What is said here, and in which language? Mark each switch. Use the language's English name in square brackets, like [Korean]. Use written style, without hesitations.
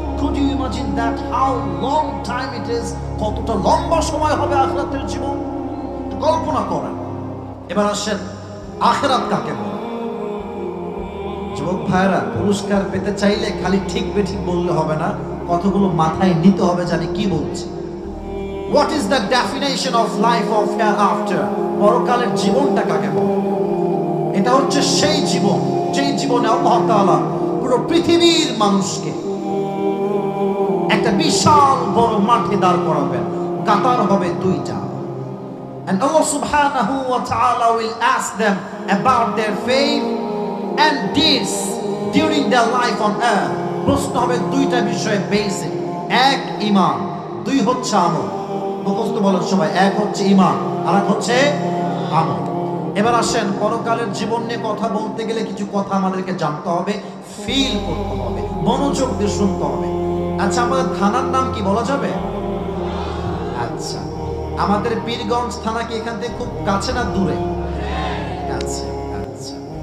[English] Could you imagine that how long time it is? [Bangla] কতটা লম্বা সময় হবে আখিরাতের জীবন, কল্পনা করেন। এবার আসেন আখিরাত কাকে বলে। যুবক ভাইরা, পুরস্কার পেতে চাইলে খালি ঠিক বেঠিক বললে হবে না, কতগুলো মাথায় নিতে হবে জানি কি বলছি। [English] What is the definition of life of hereafter? [Bangla] পরকালের জীবনটা কাকে বলে? এটা হচ্ছে সেই জীবন যেই জীবনে আল্লাহ তাআলা পুরো পৃথিবীর মানুষকে একটা বিশাল বড় মাঠে দাঁড় করাবেন। কাতার হবে দুইটা। [English] And Allah subhanahu wa ta'ala will ask them about their faith and deeds during their life on earth. [Bangla] প্রশ্ন হবে দুইটা বিষয়ে বেসিক। এক ঈমান, দুই হচ্ছে আমল। মুখস্থ বলেন সবাই, এক হচ্ছে ঈমান আর এক হচ্ছে আমল। এবার আসেন পরকালের জীবন নিয়ে কথা বলতে গেলে কিছু কথা আমাদেরকে জানতে হবে, ফিল করতে হবে, মনোযোগ দিয়ে শুনতে হবে। আচ্ছা, আমাদের থানার নাম কি বলা যাবে? আচ্ছা, আমাদের পীরগঞ্জ থানা কি এখান থেকে খুব কাছে না দূরে? আচ্ছা আচ্ছা।